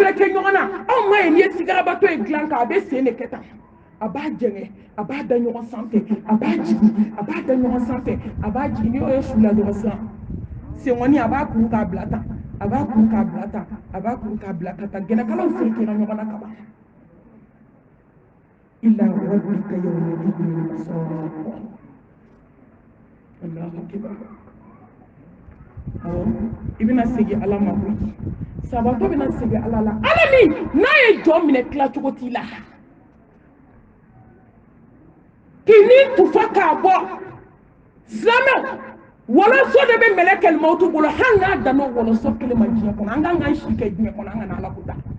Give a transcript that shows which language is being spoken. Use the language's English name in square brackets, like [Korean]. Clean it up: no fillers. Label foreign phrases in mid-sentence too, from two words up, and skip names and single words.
[Bambara] fɛrɛ kɛ ɲɔgɔn na anw ma ye n'i ye sigarabato ye dilan kan a bɛ sen de kɛ tan a b'a jɛngɛ a b'a da ɲɔgɔn sanfɛ a b'a jigin a b'a da ɲɔgɔn sanfɛ a b'a jigin ni y'o ye su la dɔrɔn sisan senkɔni a b'a kuru k'a bila tan a b'a kuru k'a bila tan a b'a kuru k'a bila ka tan gɛnɛkalaw fɛrɛ kɛra ɲɔgɔn na kaban [Arabic] إلى ربك يومئذ الله أكبر [Bambara] awɔ i bɛna segin ala ma koyi sabatɔ bɛna segin ala la ala min n'a ye jɔn minɛ tilacogo t'i la k'i ni tufa k'a bɔ silamɛw wɔlɔsɔ de bɛ mɛlɛkɛl mawutu bolo hali n'a danna o wɔlɔsɔ kelen ma diɲɛ kɔnɔ an kan k'an si kɛ diɲɛ kɔnɔ an kana ala ko da